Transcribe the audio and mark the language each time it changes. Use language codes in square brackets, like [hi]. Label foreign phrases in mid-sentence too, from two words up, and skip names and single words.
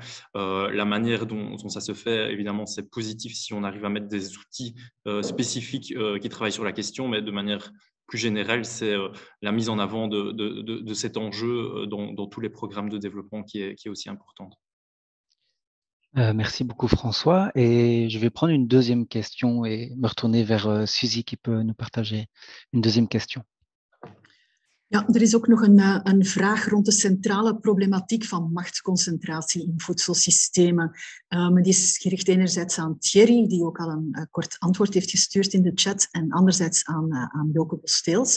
[fr] La manière dont ça se fait, évidemment, c'est positif si on arrive à mettre des outils spécifiques qui travaillent sur la question, mais de manière plus générale, c'est la mise en avant de cet enjeu dans tous les programmes de développement qui est aussi importante. Merci beaucoup François. Et je vais prendre une deuxième question et me retourner vers Suzy qui peut nous partager une deuxième question. [nl] Ja, er is ook nog een vraag rond de centrale problematiek van machtsconcentratie in voedselsystemen. Die is gericht enerzijds aan Thierry, die ook al een kort antwoord heeft gestuurd in de chat, en anderzijds aan Joke Bostels.